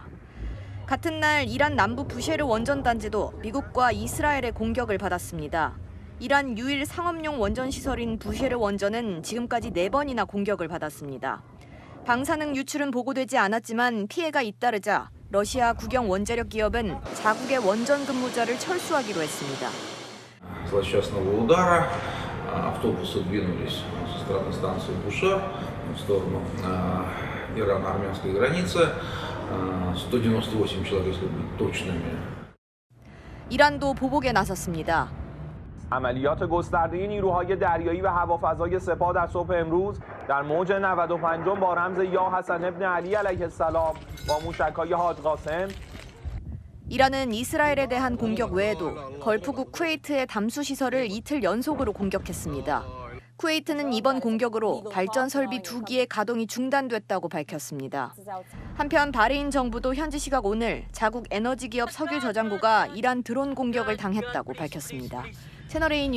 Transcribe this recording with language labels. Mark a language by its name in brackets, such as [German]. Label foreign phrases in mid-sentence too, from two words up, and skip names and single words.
[Korean] 같은 날 이란 남부 부쉐르 원전 단지도 미국과 이스라엘의 공격을 받았습니다. 이란 유일 상업용 원전 시설인 부쉐르 원전은 지금까지 4번이나 공격을 받았습니다. 방사능 유출은 보고되지 않았지만 피해가 잇따르자 러시아 국영 원자력 기업은 자국의 원전 근무자를 철수하기로 했습니다. [Russian] Злосчастного удара автобусы двинулись со стороны станции Бушер в сторону ирано-армянской границы. 198 человек, если быть точными. [Korean] 이란도 보복에 나섰습니다. [Persian] عملیات گسترده نیروهای دریایی و هوافضای سپاه در صبح امروز در موج 95 با رمز یا حسن ابن علی علیه السلام با موشک‌های حاج قاسم [Korean] 이란은 이스라엘에 대한 공격 외에도 걸프국 쿠웨이트의 담수 시설을 이틀 연속으로 공격했습니다. 쿠웨이트는 이번 공격으로 발전 설비 2기의 가동이 중단됐다고 밝혔습니다. 한편 바레인 정부도 현지 시각 오늘 자국 에너지 기업 석유 저장고가 이란 드론 공격을 당했다고 밝혔습니다.